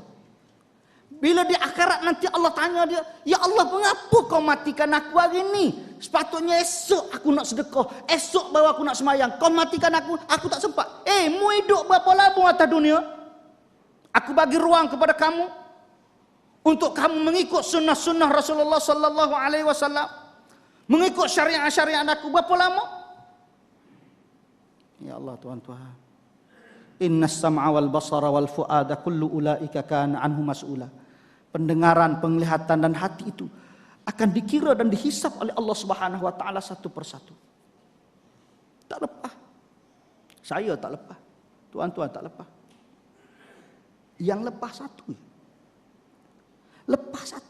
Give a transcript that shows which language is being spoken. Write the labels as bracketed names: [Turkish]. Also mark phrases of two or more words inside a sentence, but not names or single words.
[Malay] Bila di akhirat nanti Allah tanya dia, [Arabic] "يا الله, [Malay] mengapa kau matikan aku hari ini? Sepatutnya esok aku nak sedekah, esok baru aku nak sembahyang. Kau matikan aku tak sempat. Mu hidup berapa lama atas dunia? Aku bagi ruang kepada kamu untuk kamu mengikut sunnah-sunnah Rasulullah [Arabic] صلى الله عليه وسلم. [Malay] Mengikut syariat-syariat aku berapa lama?" [Arabic] يا الله [Malay] tuan-tuan. [Arabic] إن السمع والبصر والفؤاد كل أولئك كان عنه مسؤولا. [Malay] Pendengaran, penglihatan dan hati itu akan dikira dan dihisap oleh Allah [Arabic] سبحانه وتعالى [Malay] satu persatu. Tak lepas. Saya tak lepas. Tuan-tuan tak lepas. Yang lepas satu. Lepas satu.